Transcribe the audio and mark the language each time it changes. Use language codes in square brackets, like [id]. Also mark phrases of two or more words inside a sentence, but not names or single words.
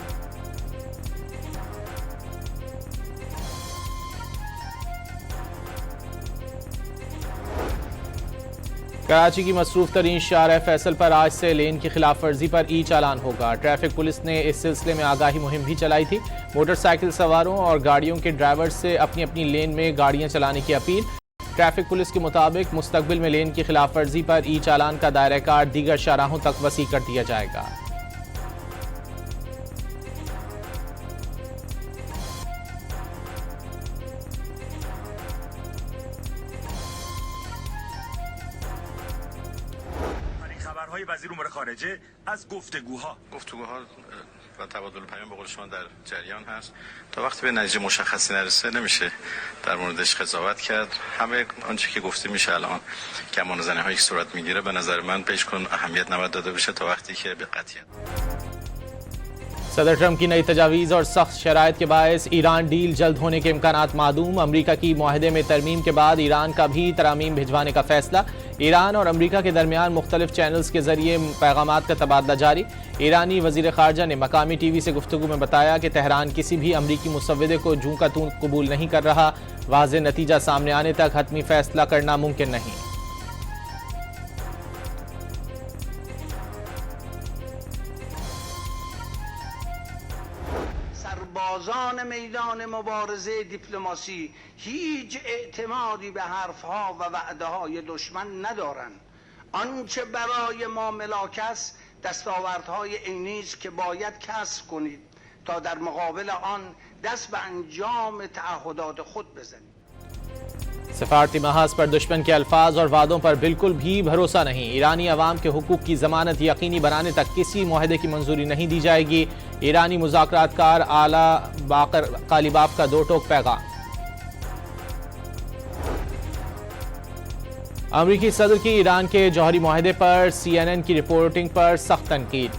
[ur] کراچی کی مصروف ترین شاہراہ فیصل پر آج سے لین کی خلاف ورزی پر ای چالان ہوگا. [en] traffic police [ur] نے اس سلسلے میں آگاہی مہم بھی چلائی تھی۔ موٹرسائیکل سواروں اور گاڑیوں کے ڈرائیورز سے اپنی اپنی لین میں گاڑیاں چلانے کی اپیل. [en] traffic police [ur] کے مطابق مستقبل میں لین کی خلاف ورزی پر ای چالان کا دائرہ کار دیگر شاہراہوں تک وسیع کر دیا جائے گا. [fa] خبرهای وزیر امور خارجه از گفتگوها و تبادل پیام به قول شما در جریان هست. تا وقتی به نتیجه مشخصی نرسه نمیشه در موردش قضاوت کرد. همه آنچه که گفته میشه الان گمانه‌زنی هایی که صورت میگیره به نظر من پیش کن اهمیت نباید داده بشه تا وقتی که به قطعیت [ur] صدر ٹرمپ کی نئی تجاویز اور سخت شرائط کے باعث ایران ڈیل جلد ہونے کے امکانات معدوم. امریکا کی معاہدے میں ترمیم کے بعد ایران کا بھی ترامیم بھجوانے کا فیصلہ. ایران اور امریکا کے درمیان مختلف چینلز کے ذریعے پیغامات کا تبادلہ جاری. ایرانی وزیر خارجہ نے مقامی TV سے گفتگو میں بتایا کہ تہران کسی بھی امریکی مسودے کو جوں کا توں قبول نہیں کر رہا. واضح نتیجہ سامنے آنے تک حتمی فیصلہ کرنا ممکن نہیں. [fa] سربازان میدان مبارزه دیپلماسی هیچ اعتمادی به حرفها و وعده‌های دشمن ندارند. آنچه برای ما ملاک است دستاوردهای عینی است که باید کسب کنید تا در مقابل آن دست به انجام تعهدات خود بزنید. [ur] سفارتی محاذ پر دشمن کے الفاظ اور وعدوں پر بالکل بھی بھروسہ نہیں. ایرانی عوام کے حقوق کی ضمانت یقینی بنانے تک کسی معاہدے کی منظوری نہیں دی جائے گی. ایرانی مذاکرات کار آلا باقر قالیباف کا دو ٹوک پیغام. امریکی صدر کی ایران کے جوہری معاہدے پر CNN کی رپورٹنگ پر سخت تنقید.